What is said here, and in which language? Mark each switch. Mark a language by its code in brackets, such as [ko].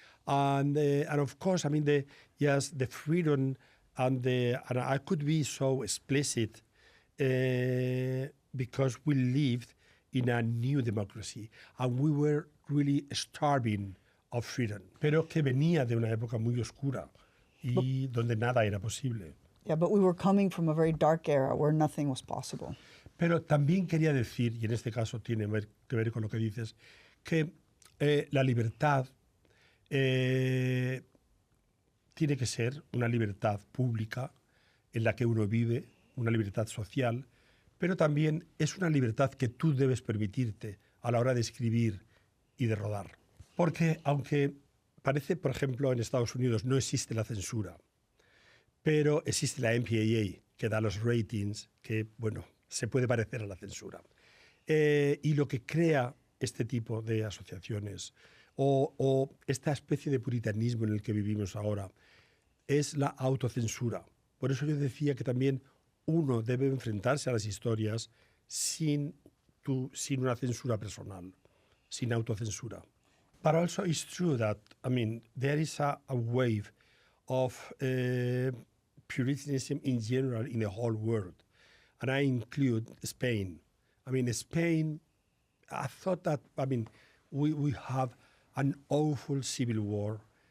[en] And of course, the freedom and I could be so explicit because we lived in a new democracy and we were really starving of freedom, [es] pero que venía de una época muy oscura y donde nada era posible. [en] Yeah, but we were coming from a very dark era where nothing was possible. [es] Pero también quería decir, y en este caso tiene que ver con lo que dices, que la libertad tiene que ser una libertad pública en la que uno vive, una libertad social, pero también es una libertad que tú debes permitirte a la hora de escribir y de rodar. Porque aunque parece, por ejemplo, en Estados Unidos no existe la censura, pero existe la MPAA, que da los ratings, que, bueno, se puede parecer a la censura. Y lo que crea este tipo de asociaciones o esta especie de puritanismo en el que vivimos ahora es la autocensura. Por eso yo decía que también uno debe enfrentarse a las historias sin una censura personal, sin autocensura. [en] But also it's true that, there is a wave of Puritanism in general in the whole world. And I include Spain. Spain, I thought that, we have an awful civil war.